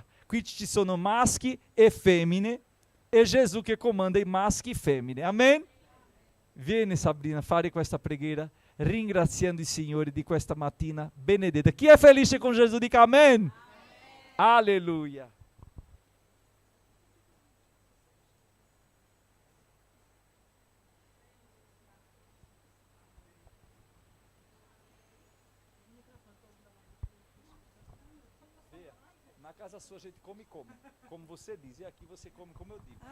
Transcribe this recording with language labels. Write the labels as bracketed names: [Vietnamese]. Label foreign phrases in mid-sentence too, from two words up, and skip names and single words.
[Italian] Qui ci sono maschi e femmine e Gesù che comanda i maschi e femmine. Amen? Vieni Sabrina a fare questa preghiera ringraziando il Signore di questa mattina benedetta. Chi è felice con Gesù dica amen. Alleluia. [Portuguese] Na casa sua a gente come, como você diz, e aqui você come como eu digo.